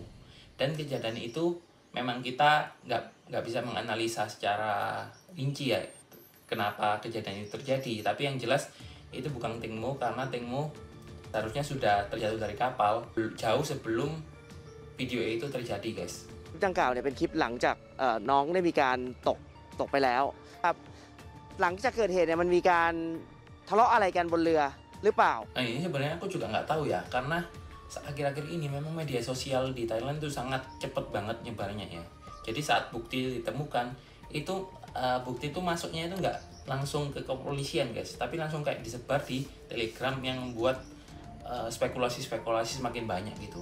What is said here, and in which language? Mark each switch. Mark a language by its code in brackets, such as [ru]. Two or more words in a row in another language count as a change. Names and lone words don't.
[id] Dan kejadian itu memang kita nggak bisa menganalisa secara rinci ya kenapa kejadian itu terjadi. Tapi yang jelas itu bukan Teng Mo, karena Teng Mo seharusnya sudah terjatuh dari kapal jauh sebelum video itu terjadi, guys. [th] ดังกล่าวเนี่ยเป็นคลิปหลังจากน้องได้มีการตกไปแล้วครับหลังจากเกิดเหตุเนี่ยมันมีการทะเลาะอะไรกันบนเรือหรือเปล่า [id] Nah ini sebenarnya aku juga nggak tahu ya, karena akhir-akhir ini memang media sosial di Thailand itu sangat cepet banget nyebarnya ya. Jadi saat bukti ditemukan itu bukti itu masuknya itu nggak langsung ke kepolisian, guys, tapi langsung kayak disebar di Telegram yang membuat spekulasi-spekulasi semakin banyak gitu.